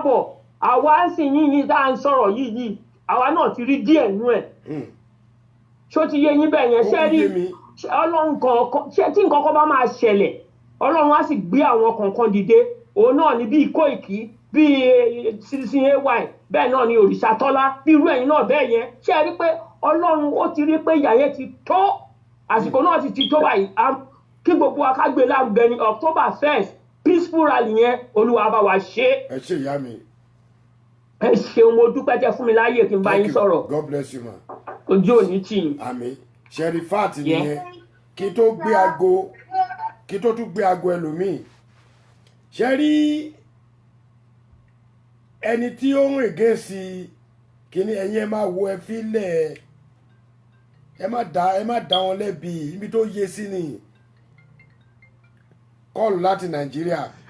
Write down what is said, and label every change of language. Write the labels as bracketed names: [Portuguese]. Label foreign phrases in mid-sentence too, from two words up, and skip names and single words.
[Yoruba] bọ̀ àwa ń sìn yín tá à ń sọ̀rọ̀ yìí àwa náà ti rí díẹ̀ nú ẹ̀ ṣó ti yé yín bẹ́ẹ̀ yẹn ṣé rí Ọlọ́run kọ̀ọ̀kan ṣé tí nǹkan kan bá máa ṣẹlẹ̀ Ọlọ́run á sì gbé àwọn kọ̀ọ̀kan dìde òun náà ni bíi Kóìkì bíi Citizen AY bẹ́ẹ̀ náà ni Òrìṣàtọ́lá bí irú ẹ̀yin náà bẹ́ẹ̀ yẹn ṣé ẹ rí pé Ọlọ́run ó ti rí pé ìyà yẹn ti tó àsìkò náà sì ti tó báyìí kí gbogbo wa ká gbé lárugẹ ní October 1st [English] peaceful rally [Yoruba] yẹn Olúwa bá wa ṣe. Ẹ ṣé ìyá mi. Ẹ ṣeun mo dúpẹ́ tẹ́ fún mi láàyè kí n bá yín sọ̀rọ̀. [English] God bless you ma. [Yoruba] Ojú òní tì yín. Àmín. Sherifat nìyẹn kí tó tún gbé aago ẹlòmíì. Ṣé rí ẹni tí ó ń règé sí kíní ẹ̀yin ẹ máa wo ẹ fílẹ̀ ẹ má dá wọn lẹ́bi ibi tó yé sí ni kọ́ọ̀lù láti Nàìjíríà.